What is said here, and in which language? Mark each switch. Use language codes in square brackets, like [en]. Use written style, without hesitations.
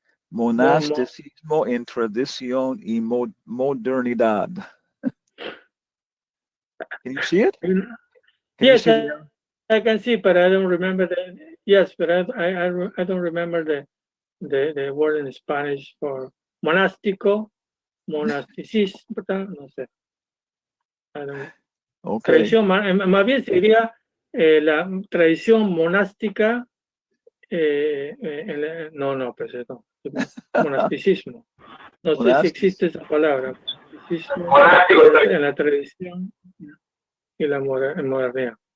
[es] Monasticismo en tradición y modernidad. [en] Can you see it? Yes, I can see, but I don't remember yes, but I don't remember the word in Spanish for monasticismo, [es] no sé. [en] Okay. [es] Tradición, más bien sería la tradición monástica, pues no, monasticismo. No sé si existe esa palabra, monasticismo en la tradición y la modernidad.